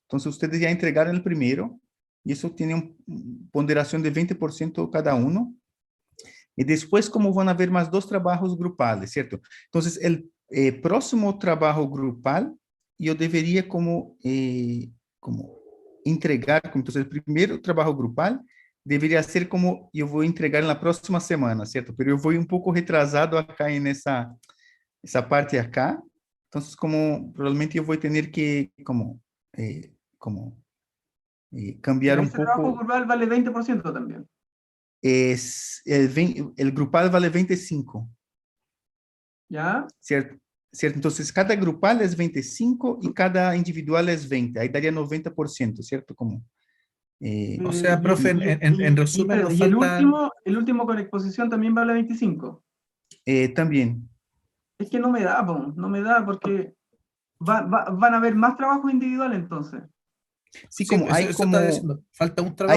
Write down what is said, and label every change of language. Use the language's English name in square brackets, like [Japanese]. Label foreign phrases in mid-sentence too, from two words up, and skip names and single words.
[Spanish] Entonces ustedes ya entregaron el primero y eso tiene una ponderación de 20% cada uno. Y después como van a haber más dos trabajos grupales, ¿cierto? Entonces el próximo trabajo grupal yo debería como entregar, entonces el primer trabajo grupal [Portuguese] deveria ser como eu vou entregar na próxima semana, certo? Pero eu vou um pouco [Spanish] retrasado acá [Portuguese] essa parte acá. Então, como provavelmente eu vou ter que como [Spanish] Pero [Portuguese] cambiar um [Spanish] ese trabajo [Portuguese] pouco. [Spanish] grupal vale 20% también. El grupal vale 25, ¿Ya? [Portuguese] certo? Certo? Então, cada grupal é 25 e cada individual é 20. Aí daria 90%, certo? Como [Spanish] O sea, Y, profe, en resumen, espérate, nos y el falta. último, el último con exposición también vale 25. [Portuguese] também. [Spanish] Es que no me da, po, no me da porque van a haber más trabajos individuales entonces. [Portuguese] Sim, [Spanish] Sí, como eso estaba diciendo. Falta un hay